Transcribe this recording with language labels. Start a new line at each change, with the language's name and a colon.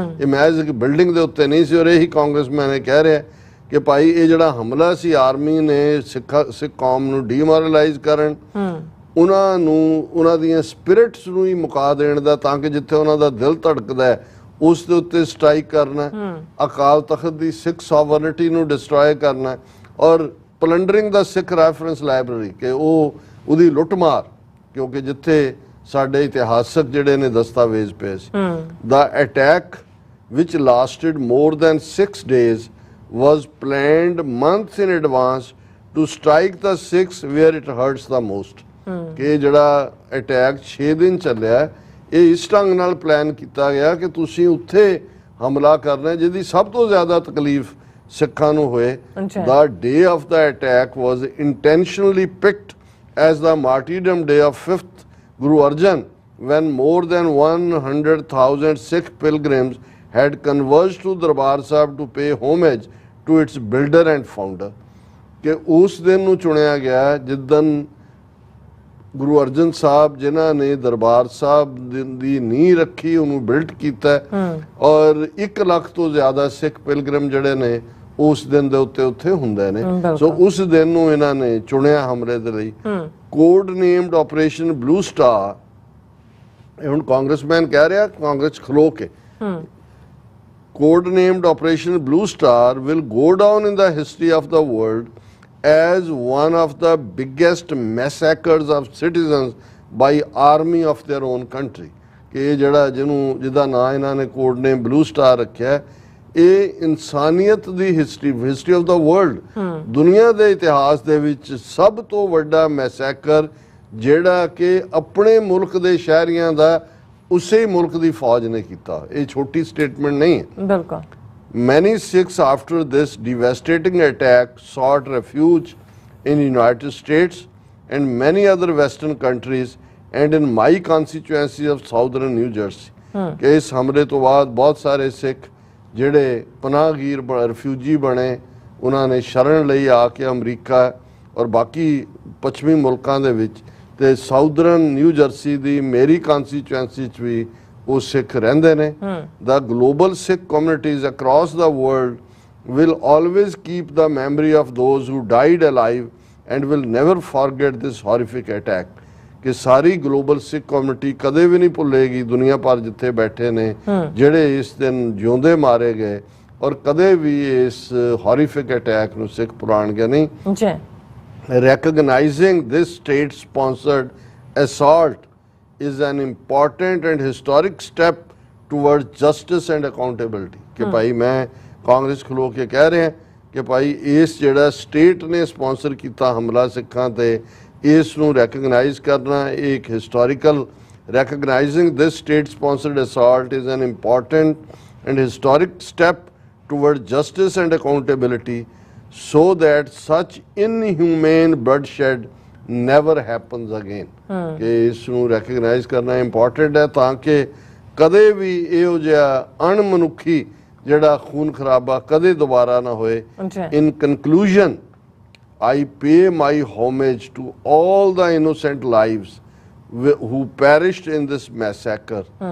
Punjabi: ਇਹ ਮਹਿਜ਼ ਇੱਕ ਬਿਲਡਿੰਗ ਦੇ ਉੱਤੇ ਨਹੀਂ ਸੀ। ਔਰ ਇਹੀ ਕਾਂਗਰਸਮੈਨ ਕਹਿ ਰਿਹਾ ਕਿ ਭਾਈ ਇਹ ਜਿਹੜਾ ਹਮਲਾ ਸੀ ਆਰਮੀ ਨੇ ਸਿੱਖ ਕੌਮ ਨੂੰ ਡੀਮੋਰਲਾਈਜ਼ ਕਰਨ, ਉਹਨਾਂ ਨੂੰ ਉਹਨਾਂ ਦੀਆਂ ਸਪਿਰਿਟਸ ਨੂੰ ਹੀ ਮੁਕਾ ਦੇਣ ਦਾ, ਤਾਂ ਕਿ ਜਿੱਥੇ ਉਹਨਾਂ ਦਾ ਦਿਲ ਧੜਕਦਾ ਹੈ ਉਸ ਦੇ ਉੱਤੇ ਸਟ੍ਰਾਈਕ ਕਰਨਾ, ਅਕਾਲ ਤਖਤ ਦੀ ਸਿੱਖ ਸੋਵਰਨਿਟੀ ਨੂੰ ਡਿਸਟਰੋਏ ਕਰਨਾ, ਔਰ ਪਲੰਡਰਿੰਗ ਦਾ ਸਿੱਖ ਰੈਫਰੈਂਸ ਲਾਇਬ੍ਰੇਰੀ ਕਿ ਉਹਦੀ ਲੁੱਟਮਾਰ, ਕਿਉਂਕਿ ਜਿੱਥੇ ਸਾਡੇ ਇਤਿਹਾਸਕ ਜਿਹੜੇ ਨੇ ਦਸਤਾਵੇਜ਼ ਪਏ ਸੀ।
English: ਦਾ ਅਟੈਕ ਵਿਚ lasted more than 6 days was planned months in advance to strike the Sikhs where it hurts the most।
Punjabi: ਕਿ ਜਿਹੜਾ ਅਟੈਕ 6 ਦਿਨ ਚੱਲਿਆ, ਇਹ ਇਸ ਢੰਗ ਨਾਲ ਪਲਾਨ ਕੀਤਾ ਗਿਆ ਕਿ ਤੁਸੀਂ ਉੱਥੇ ਹਮਲਾ ਕਰਨਾ ਜਿਹਦੀ ਸਭ ਤੋਂ ਜ਼ਿਆਦਾ ਤਕਲੀਫ ਸਿੱਖਾਂ ਨੂੰ ਹੋਏ।
English: The day of the attack was intentionally picked as the martyrdom day of 5th Guru Arjan, when more than 100,000 Sikh pilgrims had converged to Darbar Sahib to pay homage to its builder and founder।
Punjabi: ਕਿ ਉਸ ਦਿਨ ਨੂੰ ਚੁਣਿਆ ਗਿਆ ਜਿੱਦਨ ਗੁਰੂ ਅਰਜਨ ਸਾਹਿਬ ਜਿਨ੍ਹਾਂ ਨੇ ਦਰਬਾਰ ਸਾਹਿਬ ਦੀ ਨੀਂਹ ਰੱਖੀ, ਉਹਨੂੰ ਬਿਲਟ ਕੀਤਾ, ਔਰ 1 ਲੱਖ ਤੋਂ ਜ਼ਿਆਦਾ ਸਿੱਖ ਪਿਲਗ੍ਰਿਮ ਜਿਹੜੇ ਨੇ ਉਸ ਦਿਨ ਦੇ ਉੱਤੇ ਉੱਥੇ ਹੁੰਦੇ ਨੇ। ਸੋ ਉਸ ਦਿਨ ਨੂੰ ਇਹਨਾਂ ਨੇ ਚੁਣਿਆ ਹਮਲੇ ਦੇ ਲਈ।
English: code named Operation Blue Star,
Punjabi: ਇਹ ਹੁਣ ਕਾਂਗਰਸਮੈਨ ਕਹਿ ਰਿਹਾ, ਕਾਂਗਰਸ ਖਲੋ ਕੇ,
English: code named Operation Blue Star will go down in the history of the world as one of the biggest massacres of citizens by army of their own country.
Punjabi: ਕਿ ਇਹ ਜਿਹੜਾ ਜਿਹਦਾ ਨਾਂ ਇਹਨਾਂ ਨੇ ਕੋਡ ਨੇਮ ਬਲੂ ਸਟਾਰ ਰੱਖਿਆ, ਇਹ ਇਨਸਾਨੀਅਤ ਦੀ ਹਿਸਟਰੀ ਆਫ ਦਾ ਵਰਲਡ, ਦੁਨੀਆ ਦੇ ਇਤਿਹਾਸ ਦੇ ਵਿੱਚ ਸਭ ਤੋਂ ਵੱਡਾ ਮੈਸੈਕਰ ਜਿਹੜਾ ਕਿ ਆਪਣੇ ਮੁਲਕ ਦੇ ਸ਼ਹਿਰੀਆਂ ਦਾ ਉਸੇ ਮੁਲਕ ਦੀ ਫੌਜ ਨੇ ਕੀਤਾ। ਇਹ ਛੋਟੀ ਸਟੇਟਮੈਂਟ ਨਹੀਂ ਹੈ। ਬਿਲਕੁਲ।
English: Many Sikhs after this devastating attack sought refuge in United States and many other Western countries and in my constituency of Southern New Jersey.
Punjabi: ਕਿ ਇਸ ਹਮਲੇ ਤੋਂ ਬਾਅਦ ਬਹੁਤ ਸਾਰੇ ਸਿੱਖ ਜਿਹੜੇ ਪਨਾਹਗੀਰ ਰਿਫਿਊਜੀ ਬਣੇ, ਉਹਨਾਂ ਨੇ ਸ਼ਰਨ ਲਈ ਆ ਕੇ ਅਮਰੀਕਾ ਔਰ ਬਾਕੀ ਪੱਛਮੀ ਮੁਲਕਾਂ ਦੇ ਵਿੱਚ, ਤੇ ਸਾਊਦਰਨ ਨਿਊ ਜਰਸੀ ਦੀ ਮੇਰੀ ਕਨਸਟੀਚੁਐਂਸੀ 'ਚ ਵੀ ਉਹ ਸਿੱਖ ਰਹਿੰਦੇ ਨੇ।
English: The global Sikh communities across the world will always keep the memory of those who died alive and will never forget this horrific attack.
Punjabi: ਕਿ ਸਾਰੀ ਗਲੋਬਲ ਸਿੱਖ ਕਮਿਊਨਿਟੀ ਕਦੇ ਵੀ ਨਹੀਂ ਭੁੱਲੇਗੀ, ਦੁਨੀਆ ਭਰ ਜਿੱਥੇ ਬੈਠੇ ਨੇ, ਜਿਹੜੇ ਇਸ ਦਿਨ ਜਿਉਂਦੇ ਮਾਰੇ ਗਏ, ਔਰ ਕਦੇ ਵੀ ਇਸ ਹੌਰੀਫਿਕ ਅਟੈਕ ਨੂੰ ਸਿੱਖ ਭੁਲਾਣਗੇ ਨਹੀਂ। ਜੀ।
English: Recognizing this state-sponsored assault is an important and historic step towards justice and accountability.
Punjabi: ਕਿ ਭਾਈ ਮੈਂ ਕਾਂਗਰਸ ਖਲੋ ਕੇ ਕਹਿ ਰਿਹਾ ਕਿ ਭਾਈ ਇਸ ਜਿਹੜਾ ਸਟੇਟ ਨੇ ਸਪਾਂਸਰ ਕੀਤਾ ਹਮਲਾ ਸਿੱਖਾਂ ਤੇ, ਇਸ ਨੂੰ ਰੈਕਗਨਾਈਜ਼ ਕਰਨਾ ਇੱਕ historical,
English: recognizing this state-sponsored assault is an important and historic step towards justice and accountability, so that such inhumane bloodshed never happens again.
Punjabi: ਕਿ ਇਸ ਨੂੰ ਰੈਕਗਨਾਈਜ਼ ਕਰਨਾ ਇੰਪੋਰਟੈਂਟ ਹੈ ਤਾਂ ਕਿ ਕਦੇ ਵੀ ਇਹੋ ਜਿਹਾ ਅਣਮਨੁੱਖੀ ਜਿਹੜਾ ਖੂਨ ਖਰਾਬਾ ਕਦੇ ਦੁਬਾਰਾ ਨਾ ਹੋਏ।
English: In conclusion, I pay my homage to all the innocent lives who perished in this massacre.